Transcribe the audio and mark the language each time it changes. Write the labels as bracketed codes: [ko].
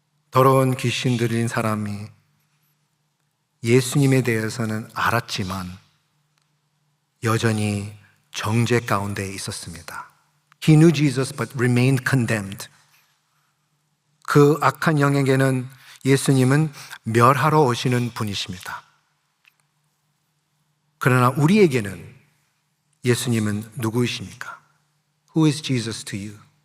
[ko] 더러운 귀신 들린 사람이 예수님에 대해서는 알았지만 여전히 정죄 가운데 있었습니다. [en] He knew Jesus but remained condemned. [ko] 그 악한 영에게는 예수님은 멸하러 오시는 분이십니다. 그러나 우리에게는 예수님은 누구이십니까? [en] Who is Jesus to you?